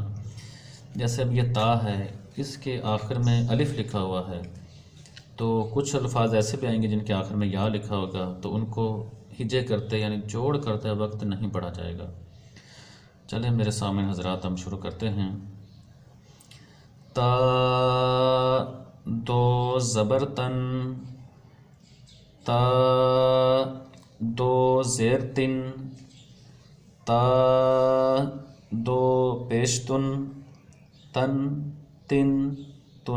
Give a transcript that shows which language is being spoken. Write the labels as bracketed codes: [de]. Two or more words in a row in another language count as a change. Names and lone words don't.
[ur] جیسے اب یہ تا ہے، اس کے آخر میں الف لکھا ہوا ہے، تو کچھ الفاظ ایسے بھی آئیں گے جن کے آخر میں یا لکھا ہوگا، تو ان کو ہجے کرتے یعنی جوڑ کرتے وقت نہیں پڑھا جائے گا۔ چلیں میرے سامنے حضرات، ہم شروع کرتے ہیں۔ تا 2 زبر تن، تا 2 زیر تن، تا 2 پیش تن، تن تن تن۔